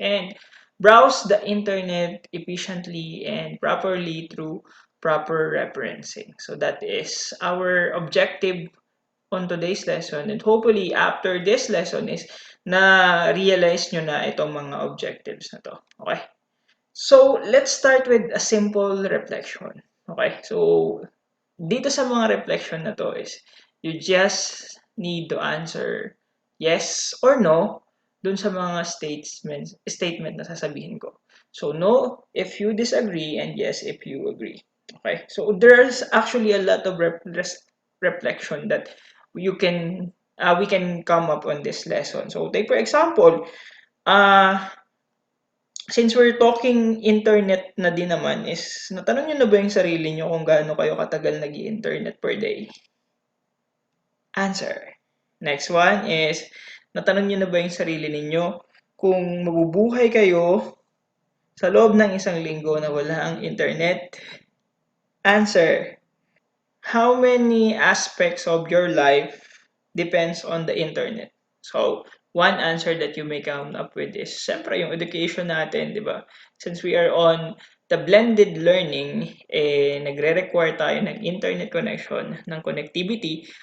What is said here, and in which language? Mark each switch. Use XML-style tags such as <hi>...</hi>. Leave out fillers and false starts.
<en>And browse the internet efficiently and properly through proper referencing. So, that is our objective on today's lesson, and hopefully after this lesson is</en> <tl>na-realize nyo na itong mga objectives na to.</tl> <en>Okay? So, let's start with a simple reflection. Okay?</en> <tl>So, dito sa mga reflection na to is</tl> <en>you just need to answer yes or no</en> <tl>dun sa mga statement na sasabihin ko.</tl> <en>So, no if you disagree and yes if you agree. Okay? So, there's actually a lot of reflection that we can come up on this lesson. So, take for example, since we're talking internet</en> <tl>na din naman is, natanong nyo na ba yung sarili nyo kung gaano kayo katagal nag-i-internet per day? Answer. Next one is, natanong nyo na ba yung sarili ninyo kung mabubuhay kayo sa loob ng isang linggo na wala ang internet?</tl> <en>Answer. How many aspects of your life depends on the internet? So, one answer that you may come up with is,</en> <tl>syempre, yung education natin, di ba?</tl> <en>Since we are on the blended learning,</en> <tl>nagre-require tayo ng internet connection, ng connectivity,</tl>